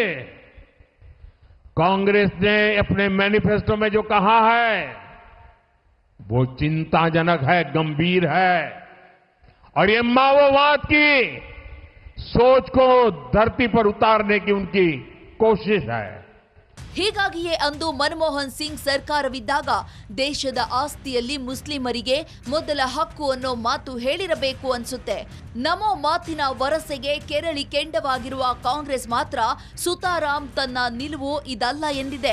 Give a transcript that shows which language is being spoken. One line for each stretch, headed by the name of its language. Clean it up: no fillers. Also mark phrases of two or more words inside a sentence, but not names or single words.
Hindi: कांग्रेस ने अपने मैनिफेस्टो में जो कहा है वो चिंताजनक है, गंभीर है, और ये माओवाद की सोच को धरती पर उतारने की उनकी कोशिश है.
Kannada: ಹೀಗಾಗಿಯೇ ಅಂದು ಮನಮೋಹನ್ ಸಿಂಗ್ ಸರ್ಕಾರವಿದ್ದಾಗ ದೇಶದ ಆಸ್ತಿಯಲ್ಲಿ ಮುಸ್ಲಿಮರಿಗೆ ಮೊದಲ ಹಕ್ಕು ಅನ್ನೋ ಮಾತು ಹೇಳಿರಬೇಕು ಅನ್ಸುತ್ತೆ. ನಮೋ ಮಾತಿನ ವರಸೆಗೆ ಕೆರಳಿ ಕೆಂಡವಾಗಿರುವ ಕಾಂಗ್ರೆಸ್ ಮಾತ್ರ ಸುತಾರಾಮ್ ತನ್ನ ನಿಲುವು ಇದಲ್ಲ ಎಂದಿದೆ.